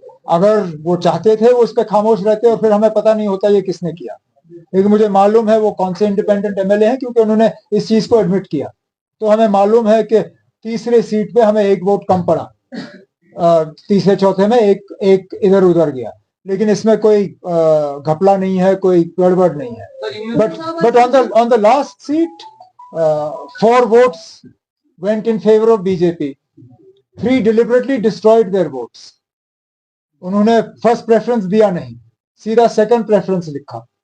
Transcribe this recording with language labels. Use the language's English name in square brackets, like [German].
[Hindi] अगर वो चाहते थे वो उस पर खामोश रहते और फिर हमें पता नहीं होता ये किसने किया, लेकिन मुझे मालूम है वो कौन से इंडिपेंडेंट एमएलए हैं क्योंकि उन्होंने इस चीज को एडमिट किया। तो हमें मालूम है कि तीसरे सीट पे हमें एक वोट कम पड़ा, तीसरे चौथे में एक इधर उधर गया, लेकिन इसमें कोई घपला नहीं है, कोई गड़बड़ नहीं है। [English] But on the last seat 4 votes went in favor of BJP, 3 deliberately destroyed their votes। [Hindi] उन्होंने फर्स्ट प्रेफरेंस दिया नहीं, सीधा सेकंड प्रेफरेंस लिखा।